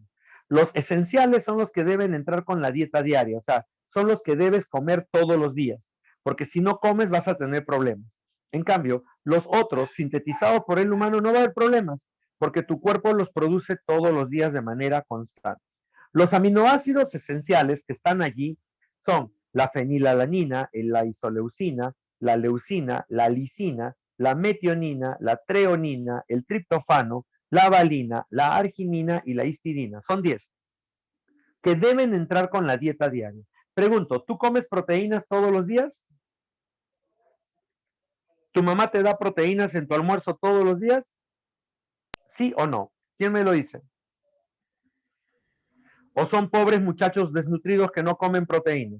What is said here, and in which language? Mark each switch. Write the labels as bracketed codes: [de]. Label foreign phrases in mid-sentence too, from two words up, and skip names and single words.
[es] Los esenciales son los que deben entrar con la dieta diaria, o sea, son los que debes comer todos los días, porque si no comes vas a tener problemas. En cambio, los otros, sintetizados por el humano, no va a haber problemas, porque tu cuerpo los produce todos los días de manera constante. Los aminoácidos esenciales que están allí son la fenilalanina, la isoleucina, la leucina, la lisina, la metionina, la treonina, el triptofano, la valina, la arginina y la histidina. Son 10 que deben entrar con la dieta diaria. Pregunto, ¿tú comes proteínas todos los días? ¿Tu mamá te da proteínas en tu almuerzo todos los días? ¿Sí o no? ¿Quién me lo dice? ¿O son pobres muchachos desnutridos que no comen proteínas?